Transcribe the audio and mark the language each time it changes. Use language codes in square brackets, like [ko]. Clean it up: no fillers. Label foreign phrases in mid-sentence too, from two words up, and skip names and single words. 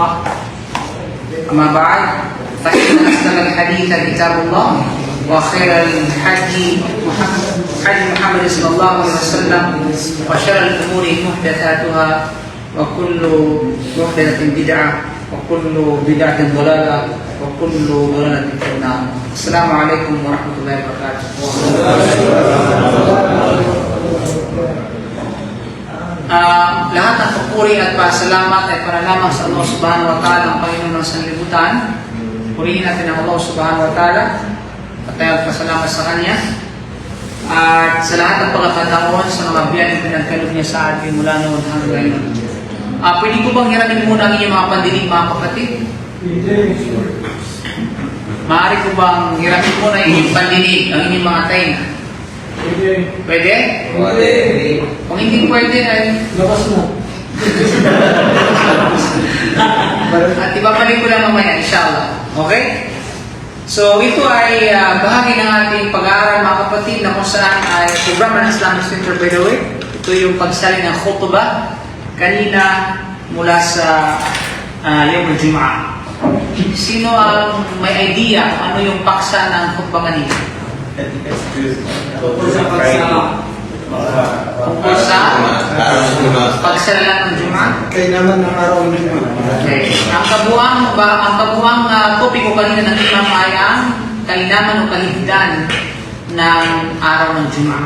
[ar] اما بعد فان اصدق الحديث كتاب الله وخير الحدي محمد صلى الله عليه وسلم وشر الامور محدثاتها وكل محدثة بدعة وكل بدعة ضلالة وكل ضلالة في النار. السلام عليكم ورحمة الله وبركاته. [tl] Lahat ng papuri at pasalamat ay para lamang sa Allah [ar] سبحانه وتعالى, [tl] ang Panginoon ng sanlibutan. Purihin natin ang Allah [ar] سبحانه وتعالى [tl] at tayo pasalamat sa Kanya. At sa lahat ng pagkakataon sa mga biyayang pinagkaloob niya sa atin mula noon hanggang ngayon. Pwede ko bang hiramin muna ang inyong mga pandinig, mga kapatid? Maaari ko bang hiramin muna ang inyong pandinig, ang inyong mga tainga? Pwede? Pwede. Kung hindi pwede, ay labas mo. At ibabalik ko lang mamaya, inshallah. Okay? So, ito ay bahagi ng ating pag-aaral, mga kapatid, na kung saan ay programa ng Islamic Center, [en] by the way. [tl] Ito yung pagsalin ng khutbah kanina mula sa [ar] يوم الجمعة. [tl] Sino ang may idea kung ano yung paksa ng khutbah kanina? Tungkol sa pagsalan ng Jum'ah? Kaya naman ng araw ng Jum'ah. Okay. Ang kabuang topiko kanina ng imam ay ang kalinaman o kaligdan ng araw ng Jum'ah.